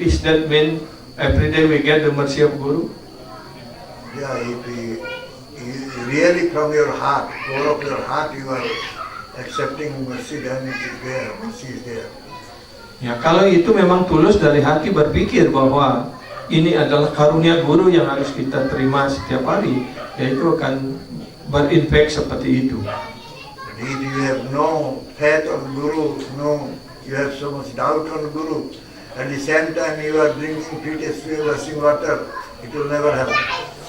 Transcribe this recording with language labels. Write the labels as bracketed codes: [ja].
[en] Is that mean every day we get the mercy of Guru? Yeah, if you really from your heart, core of your heart, you are accepting mercy, then it is there, mercy is there. [id] Ya, kalau itu memang tulus dari hati berpikir bahwa ini adalah karunia Guru yang harus kita terima setiap hari, ya itu akan berimpact seperti itu. [en] But if you have no faith on Guru, you have so much doubt on Guru, at the same time you are drinking feet washing water, it will never happen.